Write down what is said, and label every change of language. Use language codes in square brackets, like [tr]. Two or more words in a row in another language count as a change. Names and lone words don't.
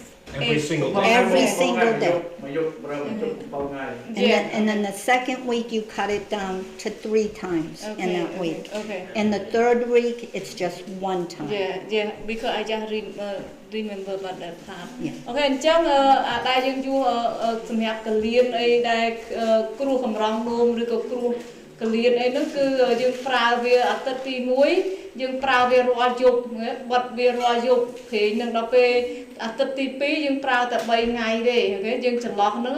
[en] Every single day. Every single day. Yeah. And then the second week you cut it down to 3 times in that week. Okay. And the third week it's just 1 time. Yeah, because I just remember about that part. Yeah. [km] Okay, អញ្ចឹងដែលយើងយួរសម្រាប់កលៀនអីដែលគ្រោះកម្រងនោមឬក៏គ្រោះកលៀនអីហ្នឹងគឺយើងប្រើវាអាទិត្យទី1យើងប្រើវារាល់យ ប់បិទវារាល់យប់ព្រេងនឹងដល់ពេលអាទិត្យទី2យើងប្រើតែ3ថ្ងៃទេអូខេយើងចន្លោះហ្នឹង